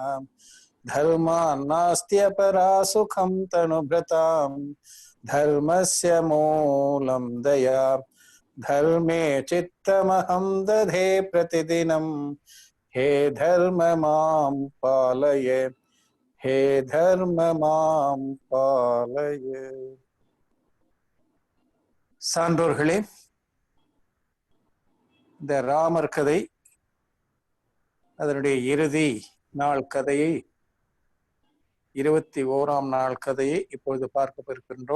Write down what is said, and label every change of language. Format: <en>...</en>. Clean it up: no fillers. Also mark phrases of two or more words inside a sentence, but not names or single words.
<sa>धर्मान्नास्त्यपरा सुखं तनुभृतां धर्मस्य मूलं दया धर्मे चित्तमहं दधे प्रतिदिनं हे धर्म मां पालय हे धर्म मां पालय।</sa> <ta>சான்றோர்களே, இந்த ராமர் கதை அதனுடைய இறுதி நாள் கதையை 21ஆம் நாள் கதையை இப்பொழுது பார்க்க இருக்கின்றோம்.</ta>